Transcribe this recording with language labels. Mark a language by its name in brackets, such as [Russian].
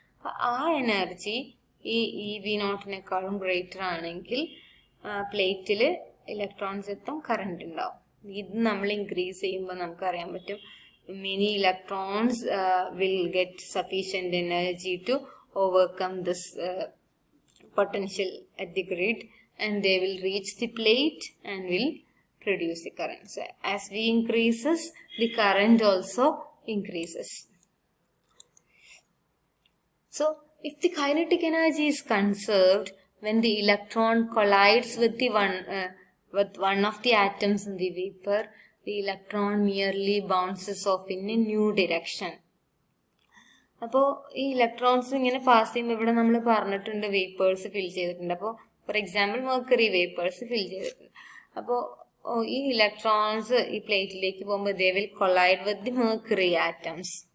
[Malayalam] അപ്പം ആ എനർജി ഈ EV0-നേക്കാളും ഗ്രേറ്റർ ആണെങ്കിൽ പ്ലേറ്റിൽ ഇലക്ട്രോൺസ് എത്തും, കറണ്ട് ഉണ്ടാവും. ഇത് നമ്മൾ ഇൻക്രീസ് ചെയ്യുമ്പോൾ നമുക്കറിയാൻ പറ്റും [English] many electrons will get sufficient energy to overcome this potential at the grid, and they will reach the plate and will produce the current. So as V increases, the current also increases. So if the kinetic energy is conserved when the electron collides with one of the atoms in the vapor, the electron merely bounces off in a new direction. [Malayalam] അപ്പോൾ ഈ electrons ഇങ്ങനെ pass ചെയ്യുമ്പോൾ ഇവിടെ നമ്മൾ പറഞ്ഞിട്ടുണ്ട് vapours ഫിൽ ചെയ്തിട്ടുണ്ട്. അപ്പോൾ for example mercury vapours ഫിൽ ചെയ്തിട്ടുണ്ട്. അപ്പോൾ ഈ ഇലക്ട്രോൺസ് ഈ പ്ലേറ്റിലേക്ക് പോകുമ്പോൾ [English] They will collide with the mercury atoms.